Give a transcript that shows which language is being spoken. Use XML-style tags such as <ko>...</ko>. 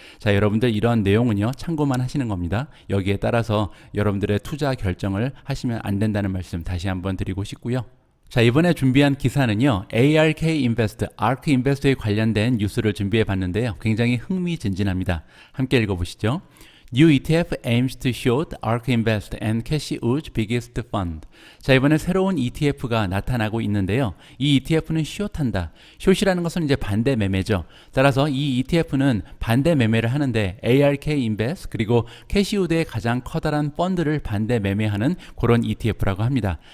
<ko>자, 여러분들 이러한 내용은요, 참고만 하시는 겁니다. 여기에 따라서 여러분들의 투자 결정을 하시면 안 된다는 말씀 다시 한번 드리고 싶고요. 자, 이번에 준비한 기사는요, ARK 인베스트, ARK 인베스트에 관련된 뉴스를 준비해 봤는데요. 굉장히 흥미진진합니다. 함께 읽어보시죠.</ko> <en>New ETF aims to short ARK Invest and Cash Wood's biggest fund.</en> <ko>자, 이번에 새로운 ETF가 나타나고 있는데요. 이 ETF는 숏한다. 숏이라는 것은 이제 반대 매매죠. 따라서 이 ETF는 반대 매매를 하는데 ARK Invest 그리고 캐시우드의 가장 커다란 펀드를 반대 매매하는 그런 ETF라고 합니다.</ko>